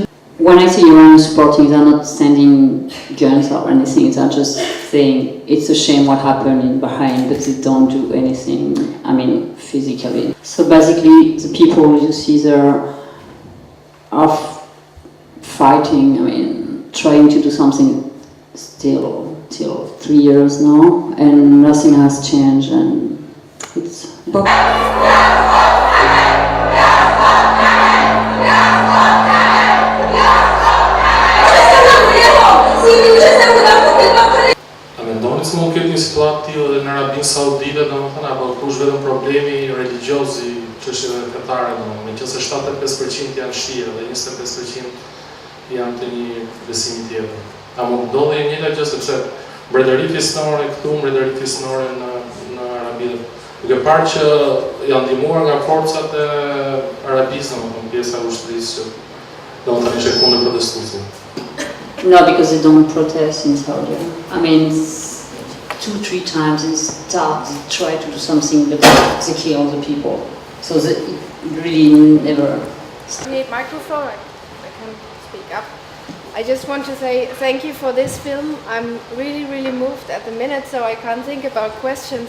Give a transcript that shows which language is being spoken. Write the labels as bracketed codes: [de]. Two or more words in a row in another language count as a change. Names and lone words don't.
[en] When I say Iran is supporting, they're not sending guns or anything, they're just saying it's a shame what happened in Bahrain, but they don't do anything, I mean, physically. So basically, the people you see there are fighting, I mean, trying to do something still till 3 years now, and nothing has changed, and it's... [sq] Mendoni se mund ketë një situatë tillë edhe në Arabinë Saudite, domethënë, apo kush vetëm problemi religjioz i çështjeve fetare, meqense 75% janë shia dhe 25% janë të një besimi tjetër. A mund ndodhi e njëjta gjë sepse mbretëri fisnore këtu, mbretëri fisnore në Arabi, duke parë që janë ndihmuar nga forcat e Arabisë, domethënë pjesa e ushtrisë që domethënë ishte kundër protestuesve. [en] No, because they don't protest in Saudi. I mean, 2-3 times and start, they try to do something, but they kill the people. So it really never. I need microphone, I can speak up. I just want to say thank you for this film. I'm really moved at the minute, so I can't think about questions.